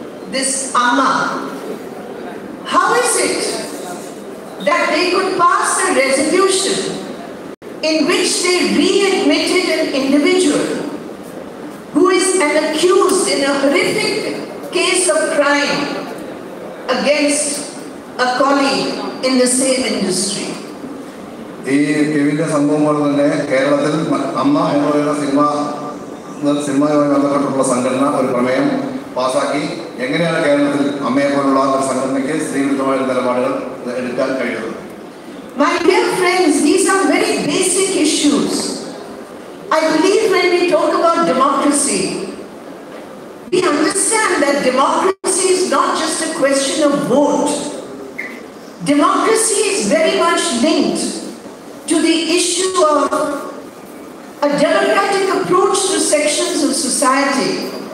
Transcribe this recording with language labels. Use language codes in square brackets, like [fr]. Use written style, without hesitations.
[en] This AMMA. How is it that they could pass a resolution in which they readmitted an individual who is an accused in a horrific case of crime against a colleague in the same industry? [ml] ഈ കെവിന്റെ സംഭവം പോലെ തന്നെ കേരളത്തിൽ അമ്മ എന്ന് പറയുന്ന സിനിമയുമായി ബന്ധപ്പെട്ടുള്ള സംഘടന ഒരു പ്രമേയം പാസാക്കി. എങ്ങനെയാണ് കേരളത്തിൽ അമ്മയെ പോലുള്ള ഒരു സംഘടനയ്ക്ക് സ്ത്രീവിരുദ്ധമായ നിലപാടുകൾ എടുക്കാൻ കഴിയുന്നത്? [en] My dear friends, these are very basic issues. I believe when we talk about democracy, we understand that democracy is not just a question of vote. Democracy is very much linked to the issue of a democratic approach to sections of society.